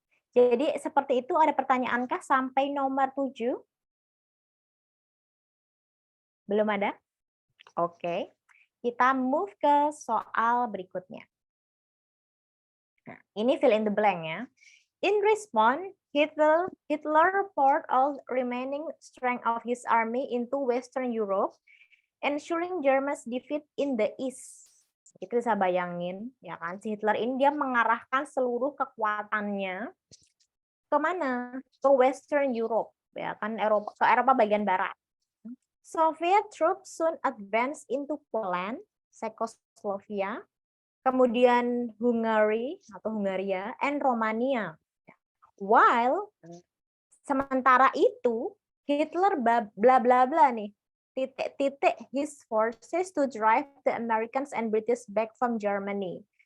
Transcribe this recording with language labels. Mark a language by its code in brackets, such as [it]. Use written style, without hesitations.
[id] Jadi seperti itu, ada pertanyaankah sampai nomor 7? Belum ada? Oke. Kita move ke soal berikutnya. Nah, ini [en] fill in the blank [id] ya. [en] In response, Hitler poured all remaining strength of his army into Western Europe, ensuring Germany's defeat in the East. [id] Itu bisa bayangin, ya kan? Si Hitler ini dia mengarahkan seluruh kekuatannya ke mana? Ke Western Europe, ya kan? Ke Eropa bagian barat. [en] Soviet troops soon advanced into Poland, Czechoslovakia, [id] kemudian [en] Hungary atau Hungaria, and Romania. While [id] Sementara itu, [en] Hitler [id] bla bla bla nih, titik-titik [en] his forces to drive the Americans and British back from Germany.